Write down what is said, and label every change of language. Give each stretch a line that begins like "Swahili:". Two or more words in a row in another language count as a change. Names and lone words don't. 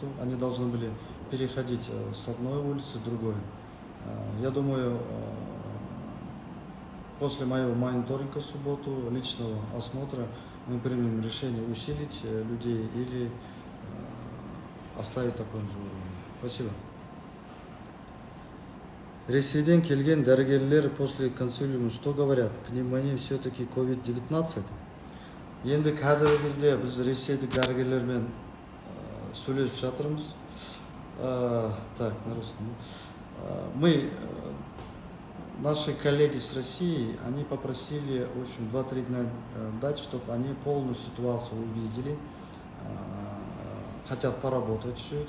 Russian: Они должны были переходить с одной улицы в другой. Я думаю, после моего мониторинга в субботу, личного осмотра, мы примем решение усилить людей или оставить такой же уровень. Спасибо.
Kazakh: Ресейден келген дәрігерлер
Russian: после консилиума что говорят? Пневмония все-таки COVID-19?
Kazakh: Енді қазіргі кезде біз ресейлік дәрігерлермен сөйлесіп жатырмыз.
Russian: Так, на русском. Мы, наши коллеги с России, они попросили, в общем, 2-3 дня дать, чтобы они полную ситуацию увидели, хотят поработать чуть-чуть.